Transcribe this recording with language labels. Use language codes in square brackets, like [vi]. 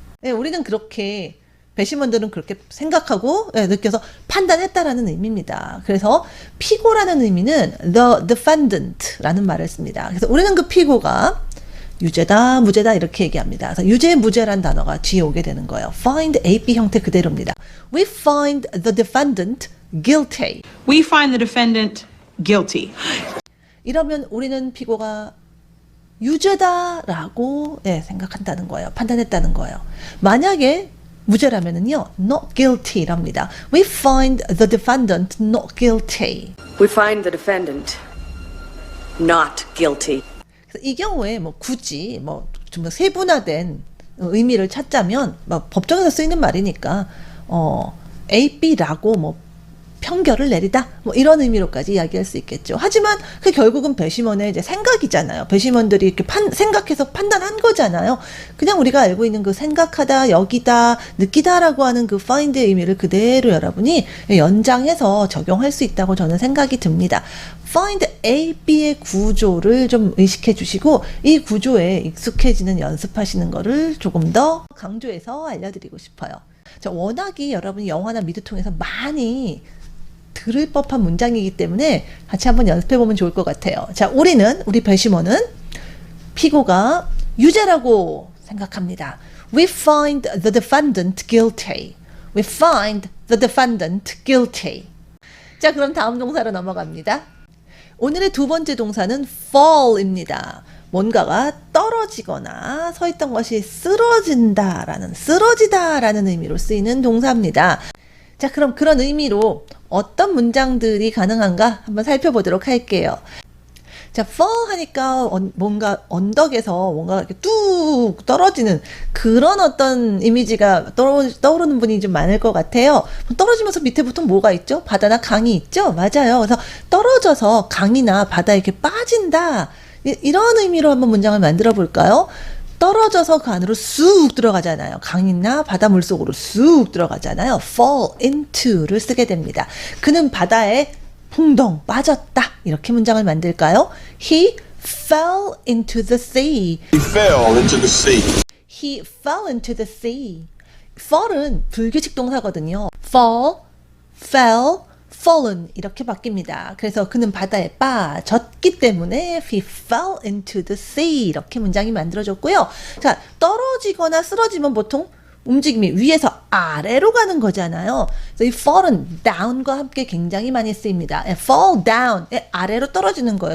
[ko] 네, 우리는 그렇게 배심원들은 그렇게 생각하고 느껴서 판단했다라는 의미입니다. 그래서 피고라는 의미는 the defendant라는 말을 씁니다. 그래서 우리는 그 피고가 유죄다, 무죄다 이렇게 얘기합니다. 그래서 유죄, 무죄란 단어가 뒤에 오게 되는 거예요. [en] find A, B [ko] 형태 그대로입니다. [en] We find the defendant guilty. We find the defendant guilty. [ko] 이러면 우리는 피고가 유죄다라고 생각한다는 거예요. 판단했다는 거예요. 만약에 무죄라면은요, [en] not guilty [ko] 랍니다. [en] We find the defendant not guilty. We find the defendant not guilty. [ko] 그래서 이 경우에 뭐 굳이 뭐 좀 더 세분화된 의미를 찾자면 뭐 법정에서 쓰이는 말이니까 A, B라고 뭐 평결을 내리다 뭐 이런 의미로까지 이야기할 수 있겠죠. 하지만 그 결국은 배심원의 이제 생각이잖아요. 배심원들이 이렇게 생각해서 판단한 거잖아요. 그냥 우리가 알고 있는 그 생각하다, 여기다, 느끼다라고 하는 그 find의 의미를 그대로 여러분이 연장해서 적용할 수 있다고 저는 생각이 듭니다. find A, B의 구조를 좀 의식해 주시고 이 구조에 익숙해지는 연습하시는 거를 조금 더 강조해서 알려드리고 싶어요. 워낙이 여러분이 영화나 미드 통해서 많이 들을 법한 문장이기 때문에 같이 한번 연습해 보면 좋을 것 같아요. 자, 우리 배심원은 피고가 유죄라고 생각합니다. [en] We find the defendant guilty. We find the defendant guilty. [ko] 자, 그럼 다음 동사로 넘어갑니다. 오늘의 두 번째 동사는 fall입니다. 뭔가가 떨어지거나 서 있던 것이 쓰러지다라는 의미로 쓰이는 동사입니다. 자, 그럼 그런 의미로 어떤 문장들이 가능한가 한번 살펴보도록 할게요. 자, fall 하니까 뭔가 언덕에서 뭔가 이렇게 뚝 떨어지는 그런 어떤 이미지가 떠오르는 분이 좀 많을 것 같아요. 떨어지면서 밑에 보통 뭐가 있죠? 바다나 강이 있죠? 맞아요. 그래서 떨어져서 강이나 바다에 이렇게 빠진다. 이런 의미로 한번 문장을 만들어 볼까요? 떨어져서 그 안으로 쑥 들어가잖아요. 강이나 바닷물 속으로 쑥 들어가잖아요. fall into를 쓰게 됩니다. 그는 바다에 풍덩 빠졌다. 이렇게 문장을 만들까요? [en] He fell into the sea. He fell into the sea. He fell into the sea. [ko] fall은 불규칙 동사거든요. [en] fall, fell, fallen [ko] 이렇게 바뀝니다. 그래서 그는 바다에 빠졌기 때문에 [en] he fell into the sea [ko] 이렇게 문장이 만들어졌고요. 자, 떨어지거나 쓰러지면 보통 움직임이 위에서 아래로 가는 거잖아요. 그래서 이 fall은 down과 함께 굉장히 많이 쓰입니다. fall down, 아래로 떨어지는 거예요.